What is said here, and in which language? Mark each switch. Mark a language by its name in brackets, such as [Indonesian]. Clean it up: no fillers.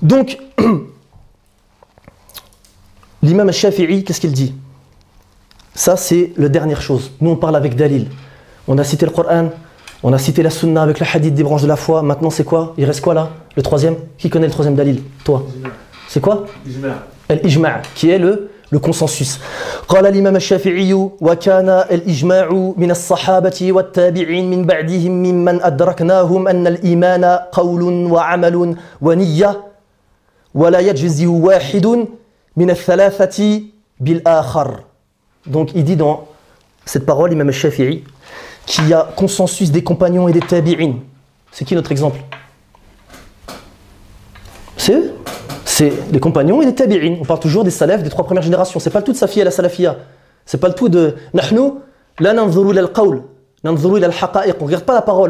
[French] Donc, l'imam al-Shafi'i, qu'est-ce qu'il dit ? Ça, c'est la dernière chose. Nous, on parle avec Dalil. On a cité le Coran, on a cité la Sunna avec le hadith des branches de la foi. Maintenant, c'est quoi ? Il reste quoi, là ? Le troisième ? Qui connaît le troisième Dalil ? Toi. C'est quoi ? Al-Ijma', qui est le consensus. [Arabic] قال الإمام الشافعي وكان الإجماع من الصحابة والتابعين من بعدهم ممن أدركناهم أن الإيمان قول وعمل ونية ولا يجزي واحد من الثلاثة بالآخر. [French] Donc il dit dans cette parole l'Imam al-Shafi'i qu'il y a consensus des compagnons et des tabi'in. C'est qui notre exemple ? C'est eux ? C'est les compagnons et les tabi'in. On parle toujours des salafs, des trois premières générations. C'est pas le tout de Safiya et la Salafia. C'est pas le tout de [Arabic] Nahnu, la nanzuru ila al-qawl, nanzuru ila al-haqa'iq. [French] On regarde pas la parole.